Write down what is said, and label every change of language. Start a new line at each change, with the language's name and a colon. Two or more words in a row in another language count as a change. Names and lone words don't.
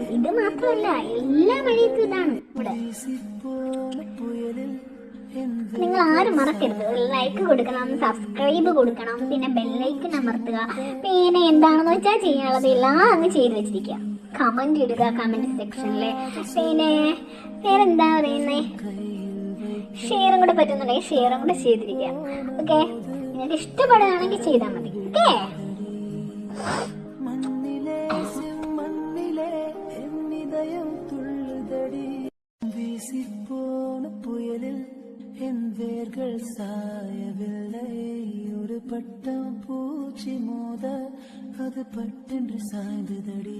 Malayalam: ഇത് മാത്രമല്ല, എല്ലാ മഴയത്തും ഇതാണ് ഇവിടെ. നിങ്ങൾ ആരും മറക്കരുത്, ലൈക്ക് കൊടുക്കണം, സബ്സ്ക്രൈബ് കൊടുക്കണം, പിന്നെ ബെല്ലൈക്കൺ അമർത്തുക. പിന്നെ എന്താണെന്ന് വെച്ചാൽ ചെയ്യാനുള്ളത് എല്ലാം അങ്ങ് ചെയ്ത് വെച്ചിരിക്കുക. കമന്റ് ഇടുക കമന്റ് സെക്ഷനില്. പിന്നെ വേറെന്താ പറയുന്നേ, ഷെയറും കൂടെ പറ്റുന്നുണ്ടെങ്കിൽ ഷെയറും കൂടെ ചെയ്തിരിക്കുക. ഓക്കെ, നിങ്ങൾക്ക് ഇഷ്ടപ്പെടുകയാണെങ്കിൽ ചെയ്താൽ മതി. ഓക്കെ,
Tamil: வேர்கள் சாயவில்லை, ஒரு பட்டம் பூச்சி மோத அது பட்டென்று சாய்ந்ததடி.